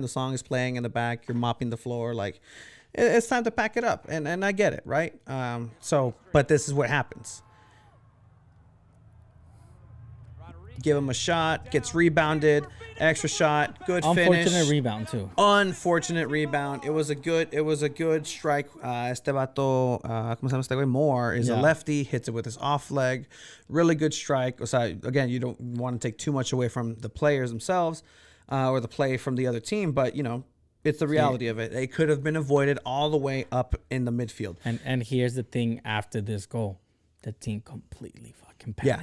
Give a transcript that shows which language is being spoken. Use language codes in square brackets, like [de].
[en] The song is playing in the back. You're mopping the floor. Like, it's time to pack it up. And I get it, right? But this is what happens. Give him a shot, gets rebounded, extra shot, good finish. Unfortunate rebound too. Unfortunate rebound. It was a good strike. [es] Este vato, ¿cómo se llama este güey? [en] Moore is a lefty, hits it with his off leg. Really good strike. So again, you don't want to take too much away from the players themselves or the play from the other team, but it's the reality of it. It could have been avoided all the way up in the midfield. And here's the thing after this goal. The team completely fucking panicked.